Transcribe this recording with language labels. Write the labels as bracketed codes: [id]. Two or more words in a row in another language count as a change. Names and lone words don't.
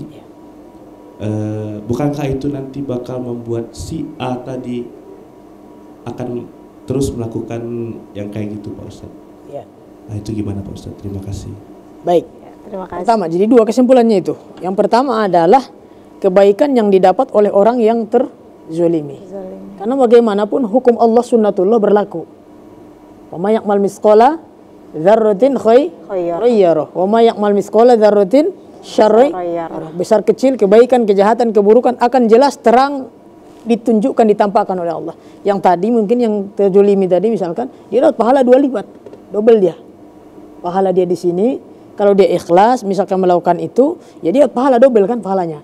[id] Bukankah itu nanti bakal membuat si A tadi akan terus melakukan yang kayak gitu Pak Ustadz? Ya. Nah itu gimana Pak Ustadz? Terima kasih. Baik. Terima kasih. Pertama, jadi dua kesimpulannya itu. Yang pertama adalah kebaikan yang didapat oleh orang yang terzolimi. Karena bagaimanapun hukum Allah sunnatullah berlaku. [ar] وما يعمل مثقال ذرة خيرا يره وما يعمل مثقال ذرة شرا يره. [id] Besar kecil, kebaikan, kejahatan, keburukan akan jelas terang ditunjukkan, ditampakkan oleh Allah. Yang tadi mungkin yang terzolimi tadi misalkan dia dapat pahala 2 lipat, double dia. Pahala dia di sini. Kalau dia ikhlas misalkan melakukan itu, ya dia pahala double kan pahalanya.